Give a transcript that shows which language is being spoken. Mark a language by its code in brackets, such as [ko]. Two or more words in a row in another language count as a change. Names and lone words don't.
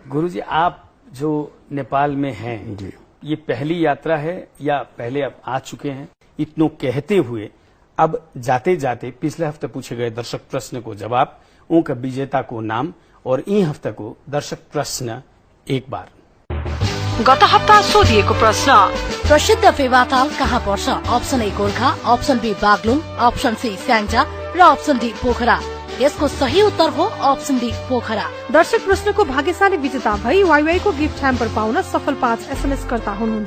[hi] गुरुजी, आप जो नेपाल में हैं, ये पहली यात्रा है या पहले आप आ चुके हैं? इतनों कहते हुए अब जाते जाते पिछले हफ्ते पूछे गए दर्शक प्रश्न को जवाब, उनका विजेता को नाम और इन हफ्ते को दर्शक प्रश्न एक बार। [ne] गत हप्ता सोधिएको प्रश्न, प्रसिद्ध फेवाताल कहाँ पर्छ? अप्सन ए गोर्खा, अप्सन बी बागलुङ, अप्सन सी स्याङ्जा र अप्सन डी पोखरा। यसको सही उत्तर हो अप्सन डी पोखरा। दर्शक प्रश्नको भाग्यशाली विजेता भई वाईवाई को [en] gift hamper [ne] पाउन सफल 5 SMS कर्ता हुनुहुन्छ।